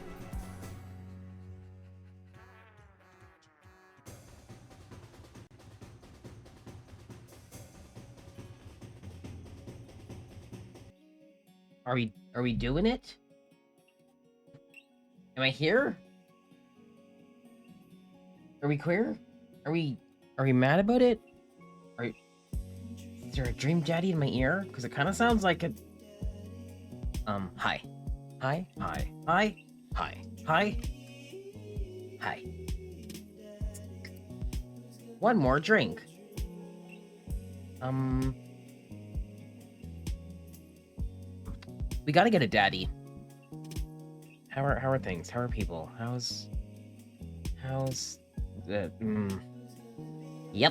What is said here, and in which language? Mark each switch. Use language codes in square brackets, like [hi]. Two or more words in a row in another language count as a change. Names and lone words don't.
[en] Are we doing it? Am I here? Are we queer? Are we mad about it? Is there a dream daddy in my ear? Because it kind of sounds like a hi. Hi. Hi. Hi. Hi. Hi. Hi. One more drink. We gotta get a daddy. How are things? How are people? How's the Yep.